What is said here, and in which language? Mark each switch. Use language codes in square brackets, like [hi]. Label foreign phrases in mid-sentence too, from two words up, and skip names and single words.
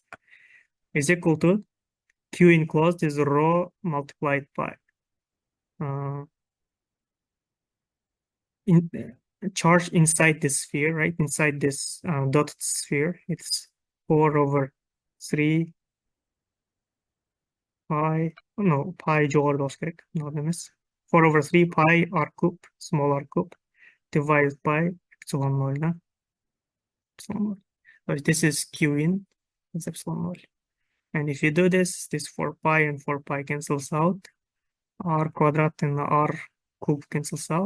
[en] Is equal to Q enclosed is rho multiplied by charge inside this sphere, right? Inside this dotted sphere, it's 4/3 pi, no, pi [kk] жоғарыда болуш керек, мынау емес. [en] 4/3 pi r cube, small r cube, divided by epsilon 0, да? Epsilon 0. So this is Q in, it's epsilon 0. And if you do this 4 pi and 4 pi cancels out, r quadrat and r cube cancels out.